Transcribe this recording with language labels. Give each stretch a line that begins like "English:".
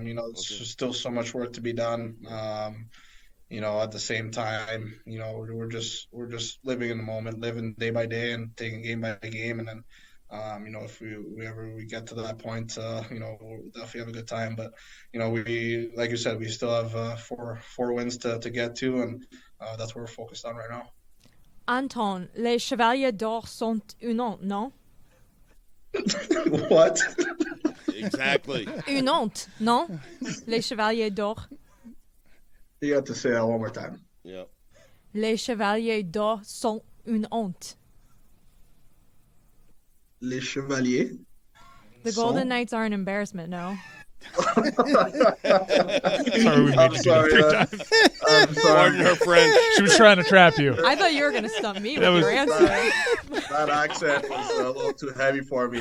English: There's still so much work to be done. At the same time, we're just living in the moment, living day by day, and taking game by game, and then. If we ever get to that point, we'll definitely have a good time. But, we, like you said, we still have 4 wins to get to, and that's what we're focused on right now.
French: Anton, les Chevaliers d'Or sont une honte, non?
English: What? Exactly.
French: Une honte, non? Les Chevaliers d'Or.
English: You have to say that one more time. Yeah.
French: Les Chevaliers d'Or sont une honte. Les Chevaliers.
English: The Golden Knights are an embarrassment, no? Sorry, we made you do that 3 times. I'm sorry. Pardon her French. She was trying to trap you. I thought you were going to stump me with your answer. That accent was a little too heavy for me.